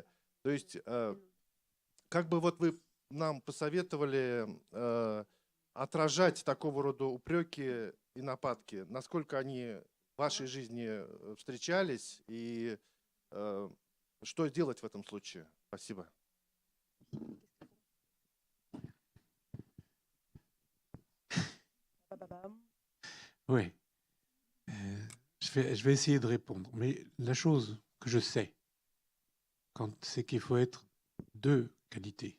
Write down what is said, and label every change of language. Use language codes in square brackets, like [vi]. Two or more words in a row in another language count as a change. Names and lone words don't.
[ru] То есть как бы вот вы нам посоветовали отражать такого рода упреки и нападки, насколько они в вашей жизни встречались и что делать в этом случае? Спасибо. [fr] Oui. Je vais essayer de répondre. Mais la chose que je sais, c'est qu'il faut être deux qualités.